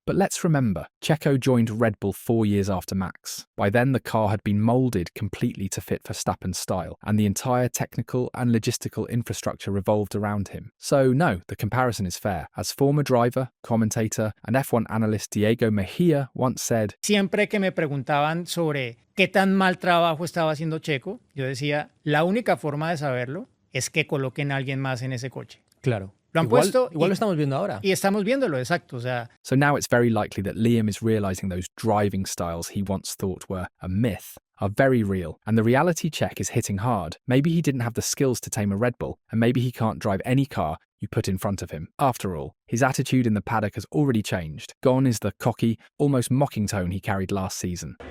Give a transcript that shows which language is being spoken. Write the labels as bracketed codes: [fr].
[en] But let's remember, Checo joined Red Bull 4 years after Max. By then, the car had been moulded completely to fit Verstappen's style, and the entire technical and logistical infrastructure revolved around him. So no, the comparison is fair. As former driver, commentator, and F1 analyst Diego Mejia once said, [es] Siempre que me preguntaban sobre qué tan mal trabajo estaba haciendo Checo, yo decía, la única forma de saberlo es que coloquen a alguien más en ese coche. Claro. Lo han puesto igual lo estamos viendo ahora. y estamos viéndolo, exacto. O sea, [en] So now it's very likely that Liam is realising those driving styles he once thought were a myth are very real, and the reality check is hitting hard. Maybe he didn't have the skills to tame a Red Bull, and maybe he can't drive any car you put in front of him. After all, his attitude in the paddock has already changed. Gone is the cocky, almost mocking tone he carried last season.